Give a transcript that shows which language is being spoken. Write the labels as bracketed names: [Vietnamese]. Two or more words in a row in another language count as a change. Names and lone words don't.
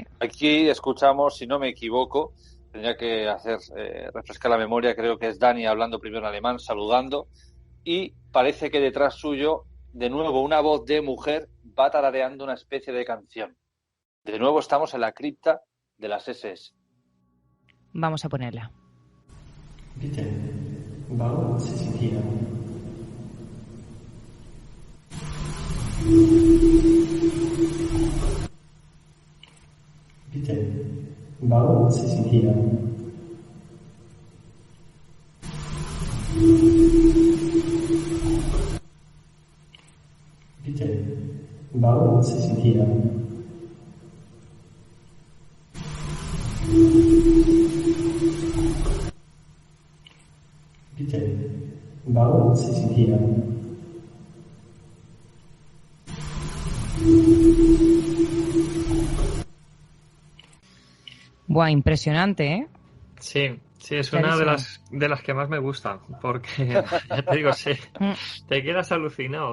[Spanish] Aquí escuchamos, si no me equivoco, tendría que hacer refrescar la memoria, creo que es Dani hablando primero en alemán, saludando, y parece que detrás suyo, de nuevo, una voz de mujer va tarareando una especie de canción. De nuevo estamos en la cripta de las SS. Vamos a ponerla. [German] Bitte, warum sind Sie hier? Bitte, warum sind Sie hier? Bitte, warum sind Sie hier? Bitte, warum sind Sie hier? [Spanish] Buah, impresionante, ¿eh? Sí, es una de las que más me gusta, porque ya te digo, sí, te quedas alucinado.